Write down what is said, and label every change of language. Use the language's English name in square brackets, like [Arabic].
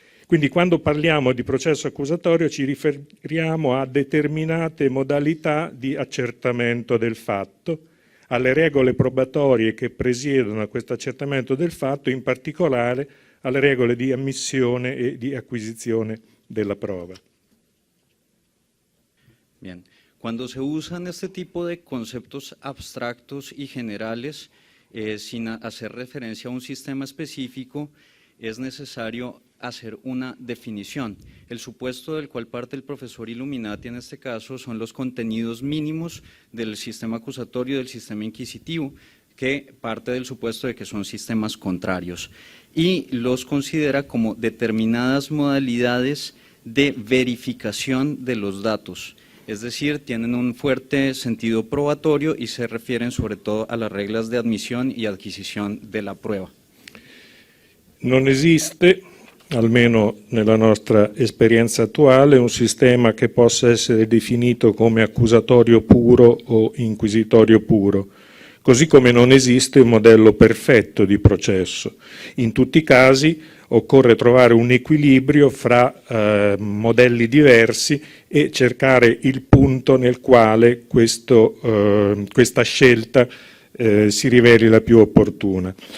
[Italian] Quindi quando parliamo di processo accusatorio ci riferiamo a determinate modalità di accertamento del fatto, alle regole probatorie che presiedono a questo accertamento del fatto, in particolare alle regole di ammissione e di acquisizione della prova. [Spanish] Bien, cuando se usan este tipo de conceptos abstractos y generales, sin hacer referencia a un sistema específico, es necesario hacer una definición. El supuesto del cual parte el profesor Illuminati en este caso son los contenidos mínimos del sistema acusatorio y del sistema inquisitivo, que parte del supuesto de que son sistemas contrarios, y los considera como determinadas modalidades de verificación de los datos. es decir, tienen un fuerte sentido probatorio y se refieren sobre todo a las reglas de admisión y adquisición de la prueba. [Italian] Non esiste, almeno nella nostra esperienza attuale, un sistema che possa essere definito come accusatorio puro o inquisitorio puro, così come non esiste un modello perfetto di processo. In tutti i casi occorre trovare un equilibrio fra modelli diversi e cercare il punto nel quale questa scelta si riveli la più opportuna.